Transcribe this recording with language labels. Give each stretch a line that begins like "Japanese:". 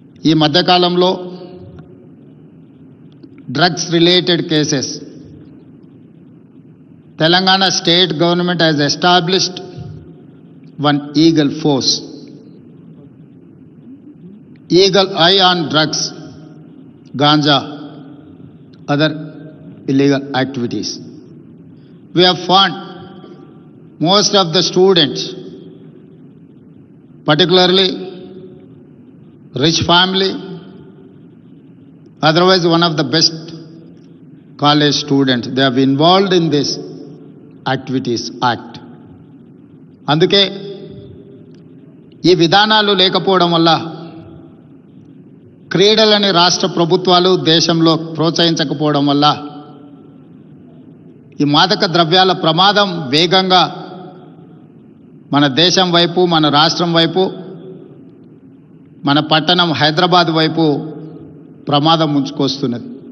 Telugu: ఈ మధ్యకాలంలో
English: Drugs related cases, Telangana state government has established one eagle force, eagle eye on drugs, ganja, other illegal activities. We have found most of the students, particularly rich family, otherwise one of the best college students, they have involved in this activities act.
Telugu: అందుకే ఈ విధానాలు లేకపోవడం వల్ల క్రీడలని రాష్ట్ర ప్రభుత్వాలు దేశంలో ప్రోత్సహించకపోవడం వల్ల ఈ మాదక ద్రవ్యాల ప్రమాదం వేగంగా మన దేశం వైపు, మన రాష్ట్రం వైపు, మన పట్టణం హైదరాబాద్ వైపు ప్రమాదం ముంచుకొస్తున్నది.